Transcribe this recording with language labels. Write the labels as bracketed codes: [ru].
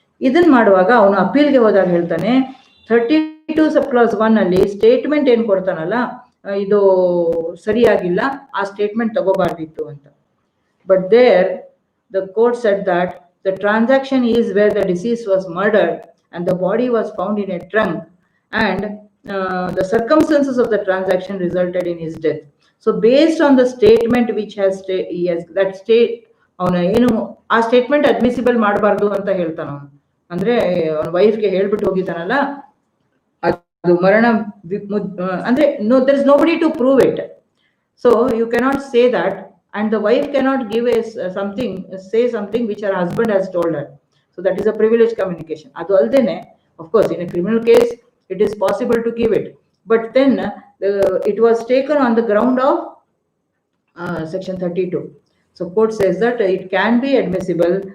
[kn] ಇದನ್ ಮಾಡುವಾಗ ಅವನು ಅಪೀಲ್ಗೆ ಹೋದಾಗ ಹೇಳ್ತಾನೆ, 32 ಸಬ್ ಕ್ಲಾಸ್ 1 ಅಲ್ಲಿ ಸ್ಟೇಟ್ಮೆಂಟ್ ಏನ್ ಕೊಡ್ತಾನಲ್ಲ, ಇದು ಸರಿಯಾಗಿಲ್ಲ, ಆ ಸ್ಟೇಟ್ಮೆಂಟ್ ತಗೋಬಾರ್ದಿತ್ತು ಅಂತ. [en] But there the court said that the transaction is where the deceased was murdered and the body was found in a trunk, and the circumstances of the transaction resulted in his death. So based on the statement which has that state, [kn] ಅವನ ಏನು ಆ statement admissible ಮಾಡಬಾರ್ದು ಅಂತ ಹೇಳ್ತಾನ ಅವನು. ಅಂದ್ರೆ ಅವನ ವೈಫ್ಗೆ ಹೇಳ್ಬಿಟ್ಟು ಹೋಗಿದ್ದಾನಲ್ಲ, ಅದು ಮರಣ ಅಂದ್ರೆ [en] there is nobody to prove it, so you cannot say that, and the wife cannot give say something which her husband has told her. So that is a privileged communication. [kn] Adu aldene, [en] of course, in a criminal case it is possible to give it, but then it was taken on the ground of section 32. So court says that it can be admissible